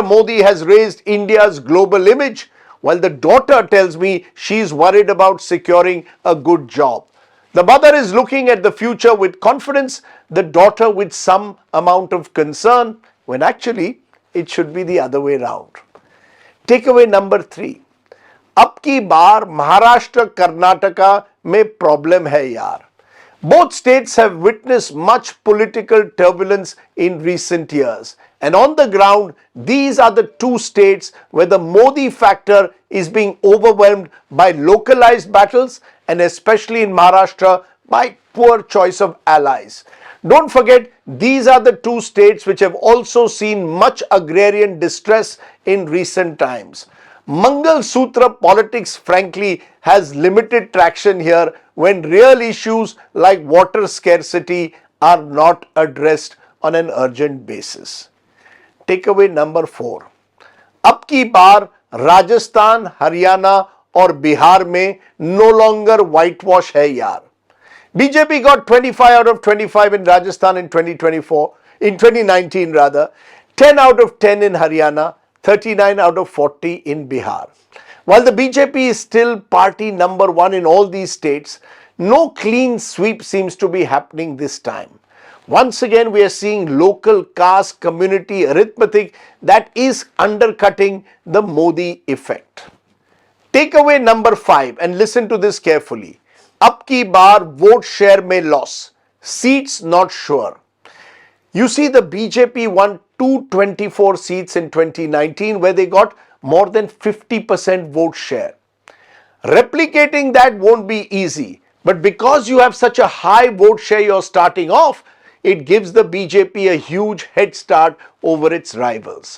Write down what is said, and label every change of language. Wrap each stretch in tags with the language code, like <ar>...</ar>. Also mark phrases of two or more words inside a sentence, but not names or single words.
<en>Modi has raised India's global image, while the daughter tells me she's worried about securing a good job. The mother is looking at the future with confidence, the daughter with some amount of concern, when actually it should be the other way around. Takeaway number 3.</en> <hi>अब की बार महाराष्ट्र कर्नाटक में प्रॉब्लम है यार.</hi> <en>Both states have witnessed much political turbulence in recent years, and on the ground, these are the two states where the Modi factor is being overwhelmed by localized battles, and especially in Maharashtra by poor choice of allies. Don't forget, these are the two states which have also seen much agrarian distress in recent times. Mangal Sutra politics, frankly, has limited traction here when real issues like water scarcity are not addressed on an urgent basis. Takeaway number 4.</en> <hi>अब की बार राजस्थान, हरियाणा और बिहार में</hi> <en>no longer whitewash</en> <hi>है यार.</hi> <en>BJP got 25 out of 25 in Rajasthan in 2019 rather, 10 out of 10 in Haryana, 39 out of 40 in Bihar. While the BJP is still party number 1 in all these states, no clean sweep seems to be happening this time. Once again, we are seeing local caste community arithmetic that is undercutting the Modi effect. Takeaway number 5, and listen to this carefully.</en> <hi>अब की बार</hi> <en>vote share mein loss, seats not sure. You see, the BJP won 224 seats in 2019 where they got more than 50% vote share. Replicating that won't be easy, but because you have such a high vote share you're starting off, it gives the BJP a huge head start over its rivals.</en>